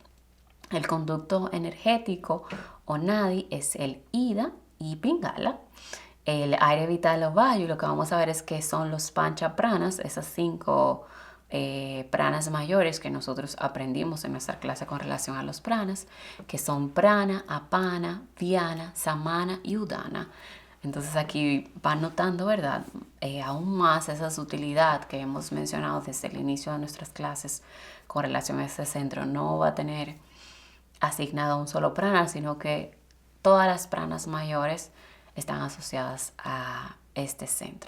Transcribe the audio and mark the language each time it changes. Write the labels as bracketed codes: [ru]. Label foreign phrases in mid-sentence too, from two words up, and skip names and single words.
[es] El conducto energético o nadi es el ida y pingala. El aire vital o vayu, lo que vamos a ver es que son los [sa] pancha pranas, [es] esas 5 pranas mayores que nosotros aprendimos en nuestra clase con relación a los pranas, que son prana, apana, dhyana, samana y udana. Entonces aquí van notando, ¿verdad? Aún más esa sutilidad que hemos mencionado desde el inicio de nuestras clases con relación a este centro. No va a tener asignado a un solo prana, sino que todas las pranas mayores están asociadas a este centro.